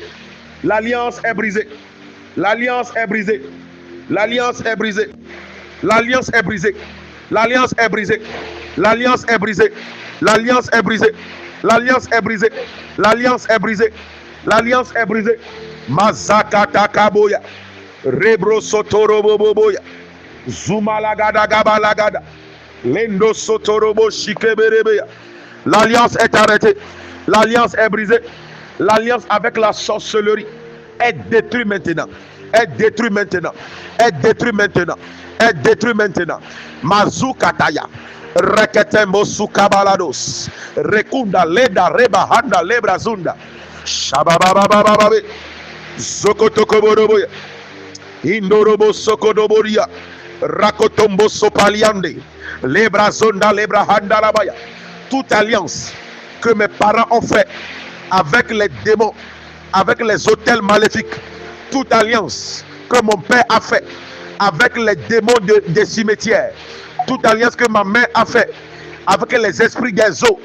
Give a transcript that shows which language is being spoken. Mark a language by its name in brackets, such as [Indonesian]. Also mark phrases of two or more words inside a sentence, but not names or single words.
[French] L'alliance est brisée. L'alliance est brisée. L'alliance est brisée. L'alliance est brisée. L'alliance est brisée. L'alliance est brisée. L'alliance est brisée. L'alliance est brisée. L'alliance est brisée. L'alliance est brisée. Mazakata kaboya. Rebro sotorobo boboya. Zumalagada gabalagada. Lendo sotorobo shikeberebeya. L'alliance est arrêtée. L'alliance est brisée. L'alliance avec la sorcellerie est détruite maintenant. Est détruite maintenant. Est détruite maintenant. Est détruite maintenant. Mazukataya. Reketembo sukabalados. Rekunda leda reba handa lebrazunda. Shababababababe. Zokotokoboroboya. Indorobo sokodoboria. Rakotombo sopaliande. Lebrazonda lebrahanda labaya. Toute alliance que mes parents ont fait avec les démons, avec les autels maléfiques, toute alliance que mon père a fait avec les démons des cimetières, toute alliance que ma mère a fait avec les esprits des eaux.